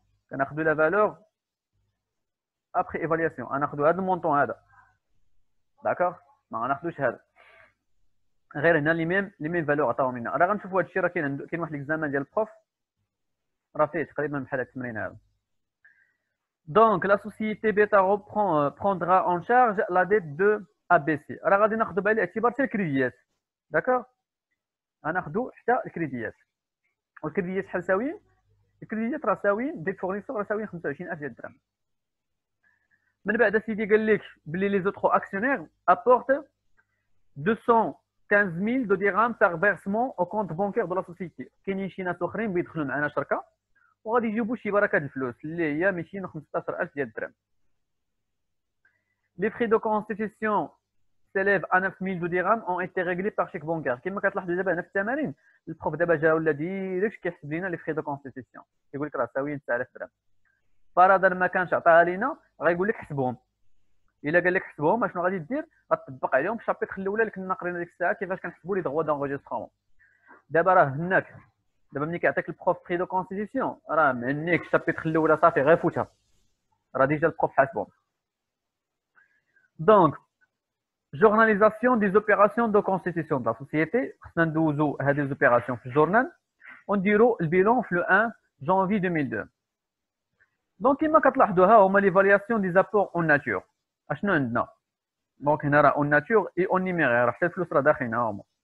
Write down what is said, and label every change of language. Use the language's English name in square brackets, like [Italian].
[Arabic] كناخذوا لا فالور ابخي ايفالياسيون غناخذوا هذا المونطون هذا. داكوغ، ما غناخذوش هذا. غير هنا لي ميم فالور عطاهم لنا. راه غنشوفوا هذا الشيء، راه كاين واحد ليكزامان ديال البروف راه فيه تقريبا بحال هذا التمرين هذا. دونك لا سوسيتي بيتا [French] prendra en charge la dette de ABC. [Arabic] راه غادي ناخذوا بعين الاعتبار حتى الكريديات. داكوغ، غناخذوا حتى الكريديات. والكريديات شحال ساويين؟ الكريديات راه ساويين ديت فورنيسور راه ساويين 25000 ديال الدرهم. من بعد سيدي قال لك بلي لي زوترو اكسيونير ابورت 215000 دو درهم [French] par versement au compte bancaire de la société. [Arabic] كاينين شي ناس اخرين بيدخلوا معنا شركه وغادي يجيبوا شي بركه الفلوس اللي هي 215000 ديال الدرهم. لي فري دو كونستيتيسيون [French] s'élève à 9000 dirhams ont été réglés par chèque bancaire. [Arabic] كما كتلاحظوا دابا هنا في التمارين البروف دابا جا ولا ديريكت كيحسب لنا لي فري دو كونستيتيسيون كيقول لك راه تساوي 9000 درهم. فرضا ما كانش عطاها لينا غايقول لك حسبهم. الا قال لك حسبهم اشنو غادي دير؟ غتطبق عليهم الشابيتر الاولى اللي كنا قرينا ديك الساعه كيفاش كنحسبوا لي دغوا دونجسترمون. دابا راه هناك دابا ملي كيعطيك البروف فري دو كونستيتيسيون راه منيك الشابيتر الاولى صافي غير فوتها راه ديجا البروف حاسبهم. [French] دونك journalisation des opérations de constitution de la société. [Arabic] خصنا ندوزو هاد لي زوبيراسيون في الجورنال ونديرو البيلون في لو 1 جانفي 2002. دونك كما كتلاحظوا ها هما ليفالياسيون دي زابور اون ناتور. اشنو عندنا؟ دونك هنا راه اون ناتور اي اون نيميرير حتى الفلوس راه داخلين ها هما.